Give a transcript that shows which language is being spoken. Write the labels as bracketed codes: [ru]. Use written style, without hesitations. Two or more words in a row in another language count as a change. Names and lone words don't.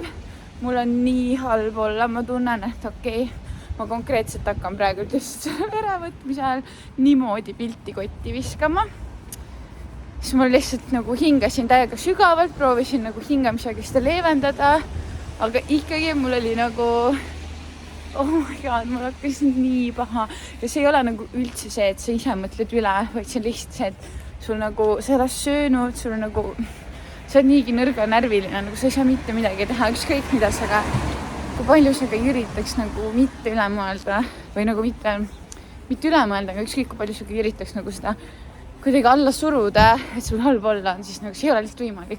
[et] Mul on nii halb olla, ma tunnen, et okei, ma konkreetselt hakkan praegu lihtsalt verevõtmise ajal niimoodi pilti kotti viskama. Siis ma lihtsalt nagu hingasin täiega sügavalt, proovisin nagu hingamisega seda leevendada, aga ikkagi mul oli nagu, [en] oh my god, [et] mul hakkas nii paha. Ja see ei ole nagu üldse see, et sa ise mõtled üle, vaid see on lihtsalt see, et sul nagu, sa ei ole söönud, sul nagu, sa oled niigi nõrga närviline, nagu sa ei saa mitte midagi teha, ükskõik mida sa ka, kui palju sa ka üritaks nagu mitte üle mõelda või nagu mitte üle mõelda, aga ükskõik kui palju sa ka üritaks nagu seda kuidagi alla suruda, et sul halb olla on, siis nagu see ei ole lihtsalt võimalik.